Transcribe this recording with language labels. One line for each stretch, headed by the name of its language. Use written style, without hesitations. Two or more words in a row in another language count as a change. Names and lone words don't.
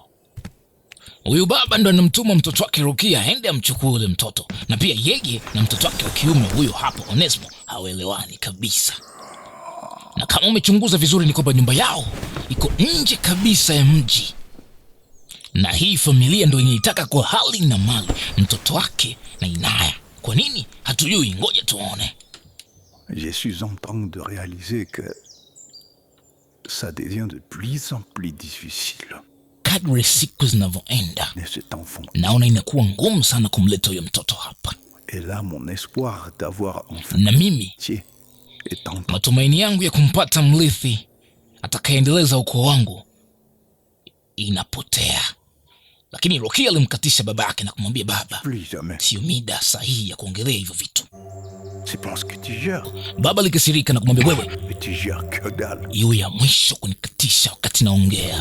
Swahili: Huyu baba ndo anamtuma mtoto wake Rukia aende amchukue ule mtoto, na pia yeye na mtoto wake wa kiume huyo hapo Onesmo hawaelewani kabisa. Na kama umechunguza vizuri ni kwamba nyumba yao iko nje kabisa ya mji, na hii familia ndo inaitaka kwa hali na mali mtoto wake na Inaya. Kwa nini hatujui, ngoja tuone.
French: Je suis en train de réaliser que ça devient de plus en plus difficile.
Swahili: Kadri siku zinavyoenda, naona inakuwa ngumu sana kumleta huyo mtoto hapa.
French: Et là mon espoir d'avoir enfin
Swahili: na mimi matumaini yangu ya kumpata mrithi atakayendeleza ukoo wangu inapotea. Lakini Rukia alimkatisha baba yake na kumwambia, baba, sio mida sahihi ya kuongelea hivyo vitu. Baba alikasirika na kumwambia, wewe iwe ya mwisho kunikatisha wakati naongea.